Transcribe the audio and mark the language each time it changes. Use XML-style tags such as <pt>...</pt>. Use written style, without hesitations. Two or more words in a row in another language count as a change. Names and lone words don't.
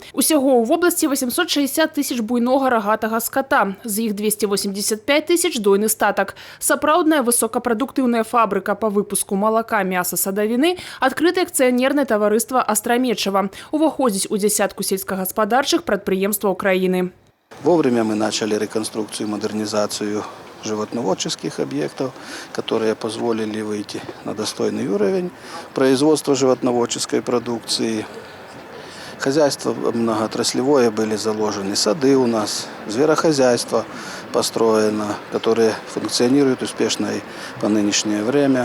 <be>Усяго ў вобласці 860 тысяч буйнога рагатага ската, з іх 285 тысяч дойны статак. Сапраўдная высокапрадуктыўная фабрыка по выпуску малака, мяса, садавіны адкрыта акцыянернае таварыства «Астрамечава». Уваходзіць у дзясятку сельскагаспадарчых прадпрыемстваў краіны.</be> <ru>Вовремя мы начали реконструкцию и модернизацию животноводческих объектов, которые позволили выйти на достойный уровень производства животноводческой продукции. Хозяйство многоотраслевое, были заложены сады у нас, зверохозяйство построено, которые функционируют успешно и по нынешнее время.</ru>